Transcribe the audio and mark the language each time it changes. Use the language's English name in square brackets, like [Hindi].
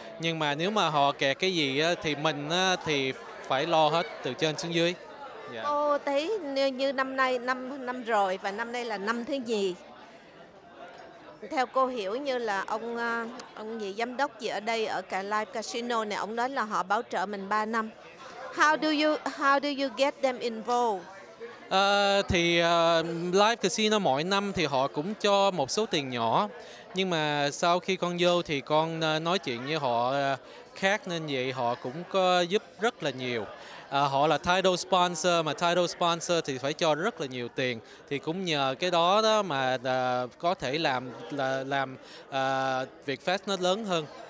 [Vietnamese] Nhưng mà nếu mà họ kẹt cái gì thì mình thì phải lo hết từ trên xuống dưới. Dạ. Cô thấy như năm nay năm rồi và năm nay là năm thứ nhì. Theo cô hiểu như là ông gì giám đốc gì ở đây ở cả Live Casino này, ông nói là họ bảo trợ mình 3 năm. [English] How do you get them involved? [Vietnamese] Thì Live Casino mỗi năm thì họ cũng cho một số tiền nhỏ, nhưng mà sau khi con vô thì con nói chuyện với họ khác, nên vậy họ cũng có giúp rất là nhiều. Họ là title sponsor, mà title sponsor thì phải cho rất là nhiều tiền, thì cũng nhờ cái đó mà có thể làm VietFest nó lớn hơn.